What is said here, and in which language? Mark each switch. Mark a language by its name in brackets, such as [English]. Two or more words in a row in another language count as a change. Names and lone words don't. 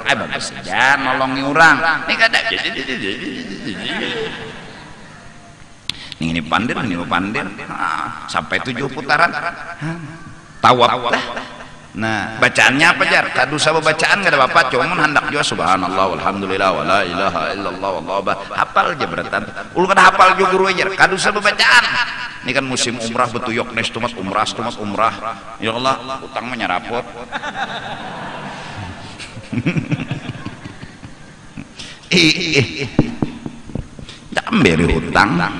[Banjar] Bagus saja nolongi orang. Ini kada. Ini pandir, sampai 7 putaran. Tawaf lah. Nah, bacaannya apa jar? Kadu sama bacaan gak ada apa-apa, cuman hendak juga [Arabic] سبحان الله والحمد لله ولا إله إلا الله والله أكبر. [Banjar] Hafal aja beratan. Ulun kada hafal juga guru aja. Kadu sama bacaan. Ini kan musim umrah betuyok nes tumat umrah. Ya Allah, utang mah nyarapot. Jangan beri hutang.